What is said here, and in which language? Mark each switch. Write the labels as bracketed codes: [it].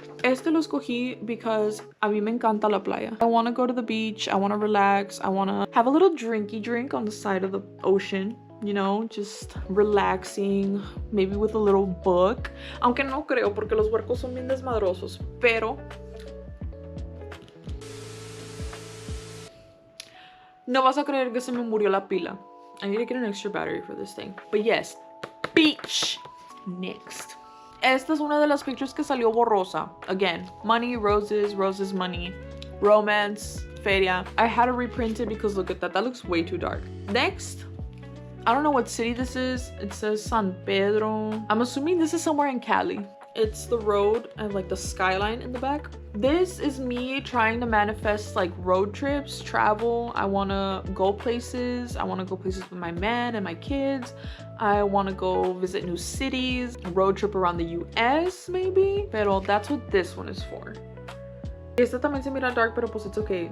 [es] Este lo escogí [en] because [es] a mí me encanta la playa. [en] I want to go to the beach, I want to relax, I want to have a little drinky drink on the side of the ocean, you know, just relaxing, maybe with a little book. [es] Aunque no creo, porque los huercos son bien desmadrosos, pero no vas a creer que se me murió la pila. [en] I need to get an extra battery for this thing. But yes, beach next. [es] Esta es una de las pictures que salió borrosa. [en] Again, money, roses, roses, money, romance, feria. I had to reprint it because look at that. That looks way too dark. Next, I don't know what city this is. It says San Pedro. I'm assuming this is somewhere in Cali. It's the road and like the skyline in the back. This is me trying to manifest like road trips, travel. I want to go places. I want to go places with my man and my kids. I want to go visit new cities, road trip around the US maybe. Pero that's what this one is for. [es] Esta también se mira [en] dark, [es] pero pues [en] it's okay.